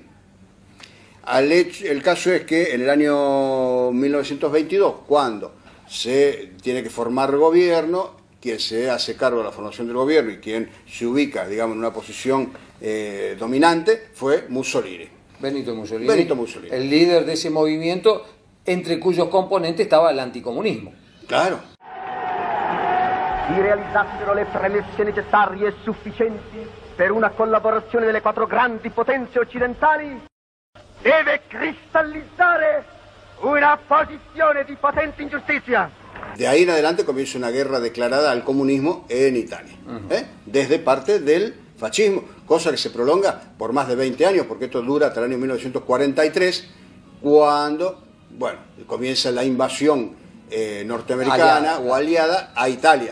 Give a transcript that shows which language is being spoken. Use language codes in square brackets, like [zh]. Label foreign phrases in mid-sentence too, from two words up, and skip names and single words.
[es] El caso es que en el año 1922, cuando se tiene que formar gobierno, quien se hace cargo de la formación del gobierno y quien se ubica, digamos, en una posición dominante fue Mussolini. Benito Mussolini. Benito Mussolini. El líder de ese movimiento, entre cuyos componentes estaba el anticomunismo. Claro. [it] Si realizzassero le premesse necessarie e sufficienti per una collaborazione delle quattro grandi potenze occidentali, deve cristallizzare una posizione di potente ingiustizia. [es] De ahí en adelante comienza una guerra declarada al comunismo en Italia, desde parte del fascismo, cosa que se prolonga por más de 20 años, porque esto dura hasta el año 1943, cuando, bueno, comienza la invasión norteamericana o aliada a Italia,